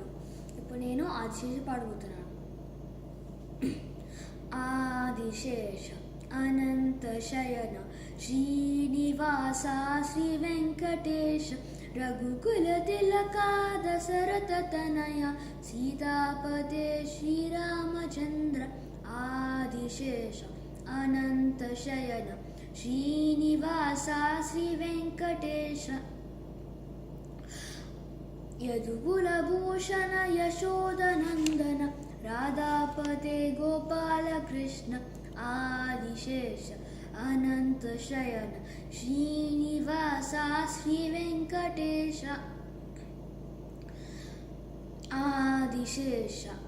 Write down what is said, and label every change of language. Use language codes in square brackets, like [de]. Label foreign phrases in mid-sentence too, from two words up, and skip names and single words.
[te] ఇప్పుడు నేను ఆదిశేష పాడబోతున్నాను. ఆదిశేష అనంత శయన శ్రీనివాస శ్రీ వెంకటేశ రఘుకుల తిలకా దశరథ తనయ సీతాపతే శ్రీరామచంద్ర ఆదిశేష అనంత శయన ಶ್ರೀನಿವಾಸ ಶ್ರೀ ವೆಂಕಟೇಶ [kn] ಯದುಕುಲಭೂಷಣ ಯಶೋದನಂದನ ರಾಧಾಪತೆ ಗೋಪಾಲಕೃಷ್ಣ ಆದಿಶೇಷ ಅನಂತ ಶಯನ ಶ್ರೀನಿವಾಸ ಶ್ರೀ ವೆಂಕಟೇಶ ಆದಿಶೇಷ